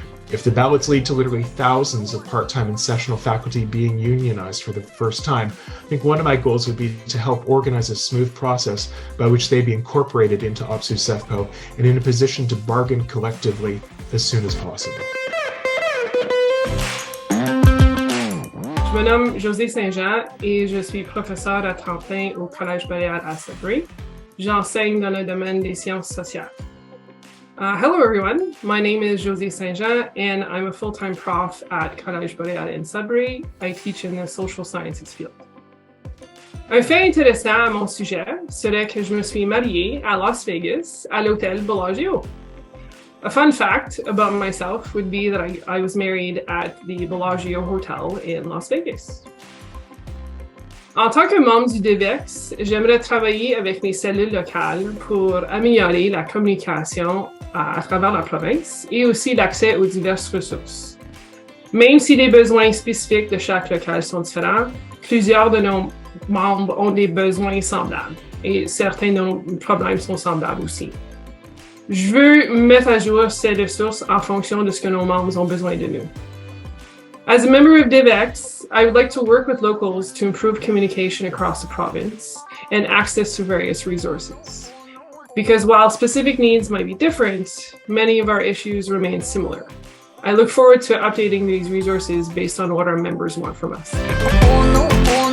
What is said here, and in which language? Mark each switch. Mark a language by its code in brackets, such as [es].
[en] If the ballots lead to literally thousands of part-time and sessional faculty being unionized for the first time, I think one of my goals would be to help organize a smooth process by which they be incorporated into OPSEU-CEFPO and in a position to bargain collectively as soon as possible. [fr] Je me nomme Josée Saint-Jean et je suis professeure à temps plein au Collège Boréal à Sudbury. J'enseigne dans le domaine des sciences sociales. [en] Hello everyone, my name is Josée Saint-Jean and I'm a full-time prof at Collège Boréal in Sudbury. I teach in the social sciences field. [fr] Un fait intéressant à mon sujet serait que je me suis mariée à Las Vegas à l'hôtel Bellagio. [en] A fun fact about myself would be that I was married at the Bellagio Hotel in Las Vegas. [fr] En tant que membre du DivEx, j'aimerais travailler avec mes cellules locales pour améliorer la communication à travers la province et aussi l'accès aux diverses ressources. Même si les besoins spécifiques de chaque local sont différents, plusieurs de nos membres ont des besoins semblables et certains de nos problèmes sont semblables aussi. Je veux mettre à jour ces ressources en fonction de ce que nos membres ont besoin de nous. [en] As a member of DivEx, I would like to work with locals to improve communication across the province and access to various resources. Because while specific needs might be different, many of our issues remain similar. I look forward to updating these resources based on what our members want from us.